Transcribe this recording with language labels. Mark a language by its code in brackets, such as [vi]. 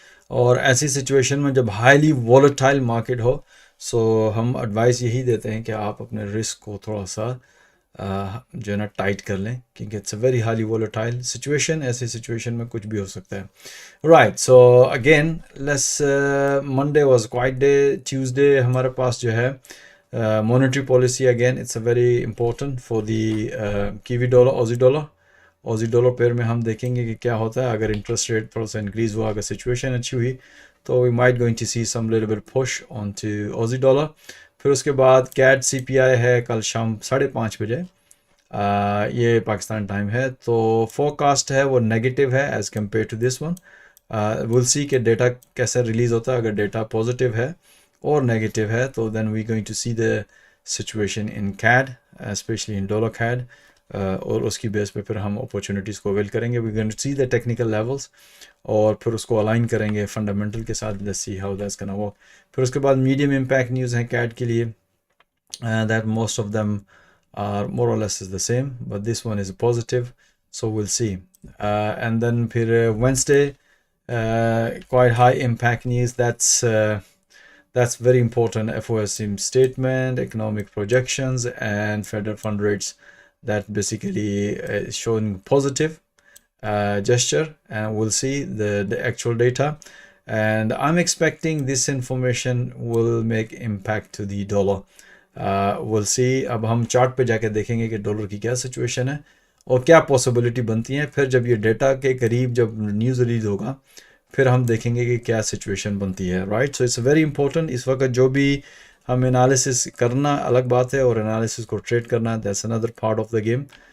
[ur] اور ایسی سچویشن میں جب ہائیلی ولیٹائل مارکیٹ ہو, سو ہم ایڈوائس یہی دیتے ہیں کہ آپ اپنے رسک کو تھوڑا سا جو ہے نا ٹائٹ کر لیں, کیونکہ [en] It's a very highly volatile situation. [ur] ایسی سچویشن میں کچھ بھی ہو سکتا ہے. [en] Right, so again let's Monday was quiet day. [ur] Tuesday ہمارے پاس جو ہے monetary policy, again [en] it's a very important for the kiwi dollar, [ur] Aussie dollar pair میں ہم دیکھیں گے کہ کیا ہوتا ہے. اگر انٹرسٹ ریٹ تھوڑا سا انکریز ہوا, اگر سچویشن اچھی ہوئی, تو [en] we might going to see some little bit push on to Aussie dollar. [ur] پھر اس کے بعد CAD CPI ہے کل شام 5:30 بجے, یہ پاکستان ٹائم ہے, تو فورکاسٹ ہے وہ نیگیٹو ہے as compare to this one. ول سی کہ ڈیٹا کیسے ریلیز ہوتا ہے. اگر ڈیٹا پازیٹیو ہے اور نیگیٹو ہے, تو [en] then we going to see the situation in CAD, especially in dollar CAD, [ur] اور اس کی بیس پہ پھر ہم اپورچونیٹیز کو اویل کریں گے. [en] we going to see the technical levels, [ur] اور پھر اس کو الائن کریں گے فنڈامنٹل کے ساتھ. [en] Let's see how that's gonna work. پھر اس کے بعد میڈیم امپیکٹ نیوز ہیں CAD کے لیے, that most of them are more or less is the same, but this one is positive, so will see. And then پھر Wednesday quite high impact news, that's very important. FOMC statement, economic projections, and federal fund rates, that basically is showing positive gesture, and we'll see the actual data, and I'm expecting this information will make impact to the dollar. We'll see. [ur] اب ہم chart پہ جا کے دیکھیں گے کہ dollar کی کیا سچویشن ہے اور کیا پاسبلٹی بنتی ہیں. پھر جب یہ ڈیٹا کے قریب جب نیوز ریلیز ہوگا, پھر ہم دیکھیں گے کہ کیا سچویشن بنتی ہے. Right, so it's very important. اس وقت جو بھی ہم انالیسس کرنا الگ بات ہے, اور انالیسس کو ٹریڈ کرنا, [en] That's another part of the game.